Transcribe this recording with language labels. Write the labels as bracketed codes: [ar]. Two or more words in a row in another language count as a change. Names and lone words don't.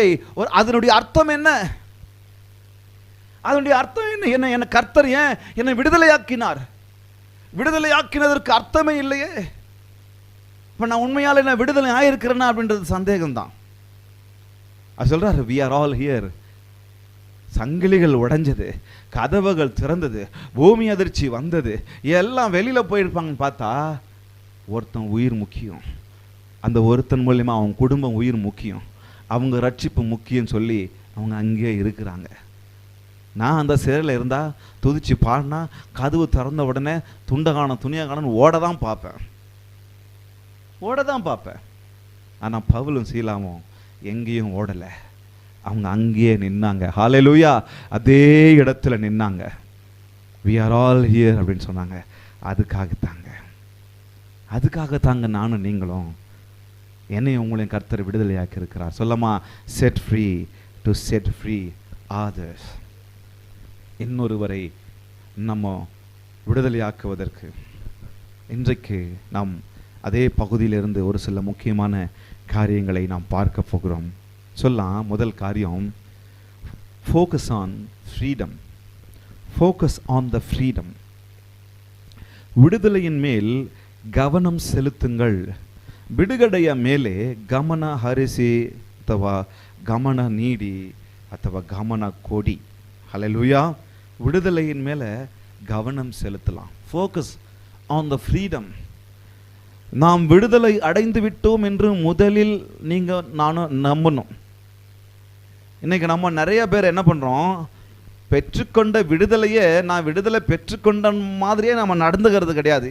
[ta] அதனுடைய அர்த்தம் என்ன? அதனுடைய அர்த்தம் என்ன? என்ன கர்த்தர் ஏன் என்னை விடுதலையாக்கினார்? விடுதலையாக்கினதற்கு அர்த்தமே இல்லையே. இப்ப நான் உண்மையால என்ன விடுதலை ஆயிருக்கிறேன்னா அப்படின்றது சந்தேகம்தான். அது சொல்றாரு, [en] we are all here. [ta] சங்கிலிகள் உடைஞ்சது, கதவுகள் திறந்தது, பூமி அதிர்ச்சி வந்தது, எல்லாம் வெளியில போயிருப்பாங்கன்னு பார்த்தா ஒருத்தன் உயிர் முக்கியம். அந்த ஒருத்தன் மூலியமா அவங்க குடும்பம் உயிர் முக்கியம், அவங்க ரட்சிப்பு முக்கியம் சொல்லி அவங்க அங்கேயே இருக்கிறாங்க. நான் அந்த சிறையில் இருந்தால் துதிச்சு பாடினா கதவு திறந்த உடனே துணியை காணும் ஓட தான் பார்ப்பேன். ஆனால் பவுலும் சீலாவும் எங்கேயும் ஓடலை, அவங்க அங்கேயே நின்னாங்க. ஹல்லேலூயா, அதே இடத்துல நின்னாங்க. [en] we are all here [ta] அப்படின்னு சொன்னாங்க. அதுக்காகத்தாங்க நானும் நீங்களும் என்னையும் உங்களையும் கர்த்தர் விடுதலையாக்கி இருக்கிறார். [en] சொல்லமா, set free to set free others. [ta] இன்னொருவரை நம்ம விடுதலையாக்குவதற்கு இன்றைக்கு நாம் அதே பகுதியிலிருந்து ஒரு சில முக்கியமான காரியங்களை நாம் பார்க்க போகிறோம். சொல்லலாம், முதல் காரியம், [en] focus on freedom. focus on the freedom. [ta] விடுதலையின் மேல் கவனம் செலுத்துங்கள். [kn] ಬಿಡುಗಡೆಯ ಮೇಲೆ ಗಮನ ಹರಿಸಿ ಅಥವಾ ಗಮನ ನೀಡಿ ಅಥವಾ ಗಮನ ಕೊಡಿ. [ta] ஹல்லேலூயா. விடுதலையின் மேலே கவனம் செலுத்தலாம். [en] focus on the freedom. [ta] நாம் விடுதலை அடைந்து விட்டோம் என்று முதலில் நானும் நம்பணும். இன்னைக்கு நம்ம நிறைய பேர் என்ன பண்ணுறோம், பெற்றுக்கொண்ட விடுதலையே நான் விடுதலை பெற்றுக்கொண்ட மாதிரியே நம்ம நடந்துக்கிறது கிடையாது.